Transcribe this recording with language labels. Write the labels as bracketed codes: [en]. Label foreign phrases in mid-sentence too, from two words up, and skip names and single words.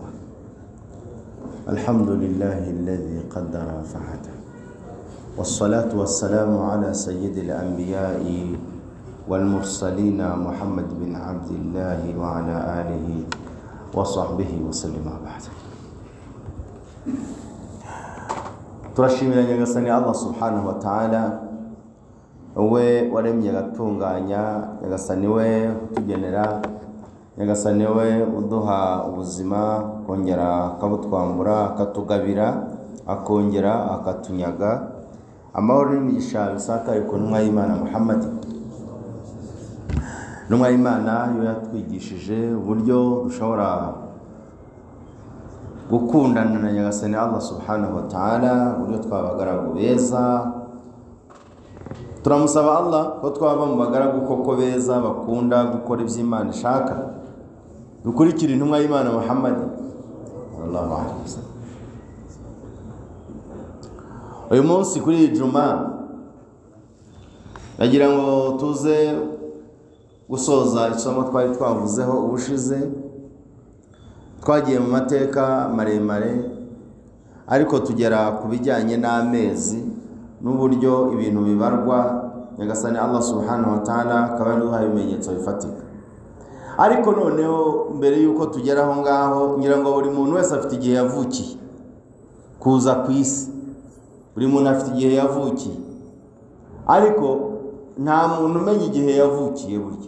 [ar] الحمد لله الذي قدر فهدى. والصلاة والسلام على سيد الأنبياء والمرسلين محمد بن عبد الله وعلى آله وصحبه وسلم بعد. [rw] turashimira nyagasani Allah [ar] سبحانه وتعالى [rw] we waremye gatunganya, nyagasani we utugenera, nyagasani we uduha ubuzima, kongera akabutwambura, akatugabira, akongera akatunyaga. Amahoro n'imigisha bisakaye ku ntumwa y'Imana Muhammad. Ntumwa y'Imana yo yatwigishije uburyo dushobora gukundana na nyagasani Allah [ar] سبحانه وتعالى, [rw] uburyo twabagaragu beza. Turamusaba Allah ko twaba mu bagaragu koko beza bakunda gukora iby'Imana ishaka, dukurikira intumwa y'Imana Muhammad [ar] صلى الله عليه وسلم. [rw] Uyu munsi kuri Juma nagira ngo tuze gusoza isomo twari twavuzeho ubushize. Twagiye mu mateka maremare ariko tugera ku bijyanye n'amezi n'uburyo ibintu bibarwa. Nyagasani Allah [ar] سبحانه وتعالى [rw] akaba yaduhaye ibimenyetso bifatika. Ariko noneho mbere yuko tugera aho ngaho, ngira ngo buri muntu wese afite igihe yavukiye kuza ku isi. Buri muntu afite igihe yavukiye, ariko nta muntu umenya igihe yavukiye burya.